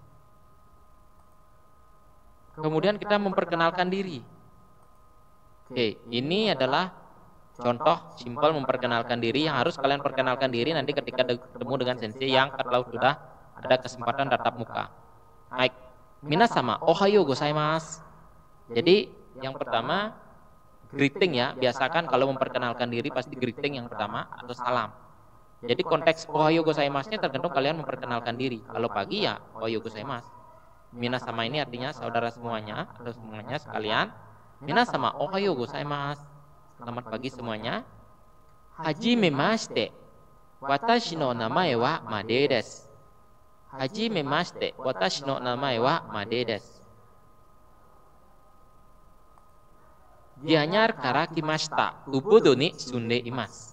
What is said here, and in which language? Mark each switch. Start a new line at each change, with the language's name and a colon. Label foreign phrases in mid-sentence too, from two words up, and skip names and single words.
Indonesian: Kemudian kita memperkenalkan diri. Oke, ini adalah contoh simpel memperkenalkan diri yang harus kalian perkenalkan diri nanti ketika ketemu dengan sensei yang kalau sudah ada kesempatan tatap muka. Baik,
Japanese: 皆様、おはようございます.
Indonesian: Jadi yang pertama greeting ya, biasakan kalau memperkenalkan diri pasti greeting yang pertama atau salam. Jadi konteks
Japanese: おはようございます-
Indonesian: nya tergantung kalian memperkenalkan diri. Kalau pagi ya
Japanese: おはようございます.
Indonesian: Minasama ini artinya saudara semuanya atau semuanya sekalian.
Japanese: 皆様おはようございます.
Indonesian: Selamat pagi semuanya.
Japanese: はじめまして。私の名前はMadeです. はじめまして。私の名前はMadeです. Gianyar kara kimashita. Ubudoに住んでいます.